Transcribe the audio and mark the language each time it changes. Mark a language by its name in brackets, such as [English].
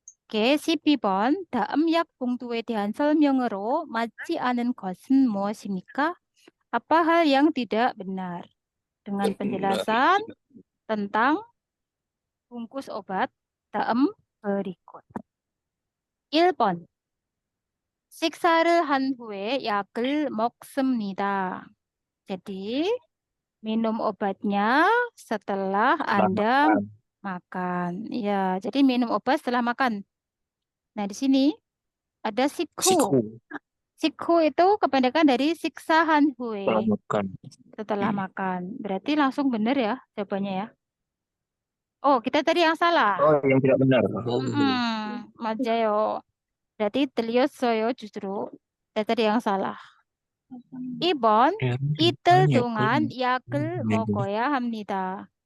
[Korean] 개 12번 다음 약 봉투에 대한 설명으로 맞지 않은 것은 무엇입니까? [Indonesian] Apa hal yang tidak benar? Dengan penjelasan tentang bungkus obat dalam berikut. 1번. [Korean] 식사를 한 후에 약을 먹습니다. [Indonesian] Jadi, minum obatnya setelah Anda makan. Ya, jadi minum obat setelah makan. Nah, di sini ada sikhu. Sikhu itu kependekan dari [Korean] siksa han hue. [Indonesian] Setelah makan. Berarti langsung benar ya jawabannya ya. Oh, kita tadi yang salah. Oh, yang tidak benar. [Korean] 맞아요. [Indonesian] Berarti [Korean] 틀렸어요 [Indonesian] justru. Kita tadi yang salah. [Korean] 2번, 이틀 동안 약을 먹어야 합니다.